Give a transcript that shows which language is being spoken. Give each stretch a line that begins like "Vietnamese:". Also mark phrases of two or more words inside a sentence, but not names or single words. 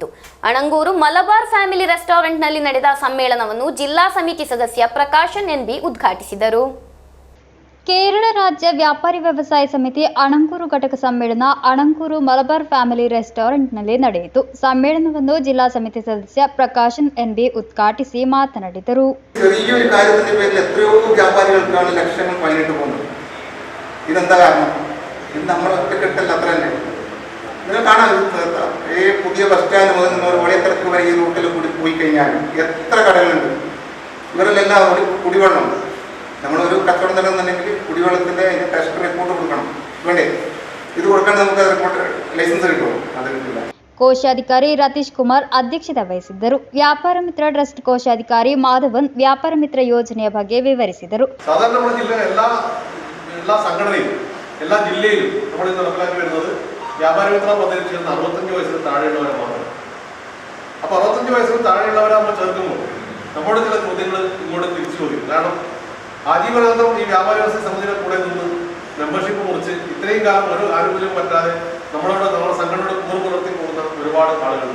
Kannada: ಅಣಂಗೂರು ಮಲಬಾರ್ ಫ್ಯಾಮಿಲಿ ರೆಸ್ಟೋರೆಂಟ್ನಲ್ಲಿ ನಡೆದ ಸಮ್ಮೇಳನವನ್ನು ಜಿಲ್ಲಾ ಸಮಿತಿ ಸದಸ್ಯ ಪ್ರಕಾಶನ್ NB ಉದ್ಘಾಟಿಸಿದರು. ಕೇರಳ ರಾಜ್ಯ ವ್ಯಾಪಾರಿ ವ್ಯವಸಾಯ ಸಮಿತಿ ಅಣಂಗೂರು ಘಟಕ ಸಮ್ಮೇಳನ ಅಣಂಗೂರು ಮಲಬಾರ್ ಫ್ಯಾಮಿಲಿ ರೆಸ್ಟೋರೆಂಟ್ನಲ್ಲಿ ನಡೆಯಿತು. ಸಮ್ಮೇಳನವನ್ನು ಜಿಲ್ಲಾ ಸಮಿತಿ ಸದಸ್ಯ ಪ್ರಕಾಶನ್ NB ಉದ್ಘಾಟಿಸಿ ಮಾತನಾಡಿದರು.
Malayalam: ചെറിയൊരു കാര്യത്തിന്റെ പേരിൽ എത്രയോ വ്യാപാരികൾക്കാണ് ലക്ഷങ്ങൾ പണിയിട്ട് പോകുന്നത്. ഇതെന്താ കാരണം? ഇത് നമ്മൾ ഒറ്റക്കെട്ടല്ല, അത്ര തന്നെ. നിങ്ങൾ കാണാൻ ഈ പുതിയ
English: bus stand
Malayalam: മുതൽ നിങ്ങൾ വഴിയത്തരക്ക് വരെ ഈ റൂട്ടിൽ കൂടി പോയി കഴിഞ്ഞാൽ എത്ര കടകളുണ്ട്. ഇവരിലെല്ലാം കുടിവെള്ളം, നമ്മളൊരു കച്ചവടം നടന്നുണ്ടെങ്കിൽ കുടിവെള്ളത്തിൻ്റെ
English: test report
Malayalam: കൊടുക്കണം. വേണ്ടേ? ഇത് കൊടുക്കാണ്ട് നമുക്ക്
English: report license
Malayalam: കിട്ടുമോ? അത് കിട്ടില്ല.
Kannada: ಕೋಶಾಧಿಕಾರಿ ರತೀಶ್ ಕುಮಾರ್ ಅಧ್ಯಕ್ಷತೆ ವಹಿಸಿದ್ದರು. ವ್ಯಾಪಾರ ಮಿತ್ರ ಟ್ರಸ್ಟ್ ಕೋಶಾಧಿಕಾರಿ ಮಾಧವನ್ ವ್ಯಾಪಾರ ಮಿತ್ರ ಯೋಜನೆಯ ಬಗ್ಗೆ ವಿವರಿಸಿದರು.
Malayalam: സാധാരണ നമ്മുടെ ജില്ലയിലെ എല്ലാ സംഘടനയിലും എല്ലാ ജില്ലയിലും നമ്മൾ ഇന്ന് നടപ്പിലാക്കി വരുന്നത് വ്യാപാര മിത്ര പദ്ധതി ചെയ്യുന്ന 65 വയസ്സിന് താഴെയുള്ളവരെ മാത്രം. അപ്പോൾ 65 വയസ്സിന് താഴെയുള്ളവരെ നമ്മൾ ചേർക്കുമ്പോൾ നമ്മുടെ ചില ചോദ്യങ്ങൾ ഇങ്ങോട്ട് തിരിച്ചു ചോദിക്കും. കാരണം ആജീവനാന്തം ഈ വ്യാപാര വ്യവസായ സമിതിയുടെ കൂടെ നിന്ന് മെമ്പർഷിപ്പ് മുറിച്ച് ഇത്രയും കാലം ഒരു ആനുകൂല്യം പറ്റാതെ നമ്മുടെ സംഘടനയുടെ പുറത്തി പോകുന്ന ഒരുപാട് ആളുകളുണ്ട്.